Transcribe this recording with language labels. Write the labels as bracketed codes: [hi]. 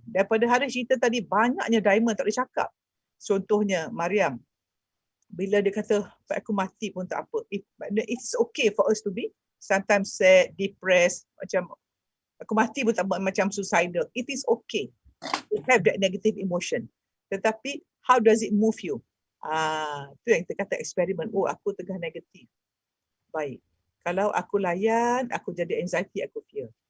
[ms] Daripada hari cerita tadi, banyaknya diamond tak boleh cakap. Contohnya Mariam. Bila dia kata, aku mati pun tak apa. [en] It's okay for us to be sometimes sad, depressed. [ms] Macam aku mati pun tak apa, macam suicidal. [en] It is okay. You have that negative emotion. Tetapi, how does it move you? [ms] Itu yang kita kata eksperimen. Aku tengah negatif. Baik. Kalau aku layan, aku jadi anxiety, aku fear.